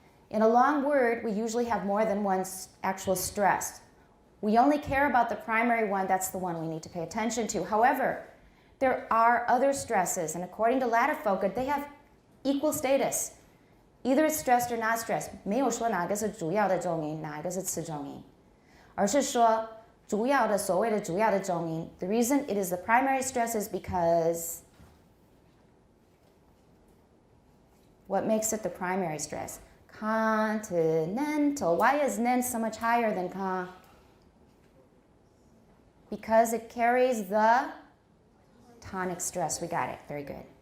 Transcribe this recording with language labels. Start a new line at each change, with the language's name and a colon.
English: In a long word, we usually have more than one actual stress. We only care about the primary one, that's the one we need to pay attention to. However, there are other stresses, and according to Ladefoged, they have equal status. Either it's stressed or not stressed.
Chinese: 没有说哪个是主要的重音，哪一个是次重音，而是说主要的所谓的主要的重音。
English: The reason it is the primary stress is because what makes it the primary stress? Continental. Why is nen so much higher than con? Because it carries the tonic stress. We got it. Very good.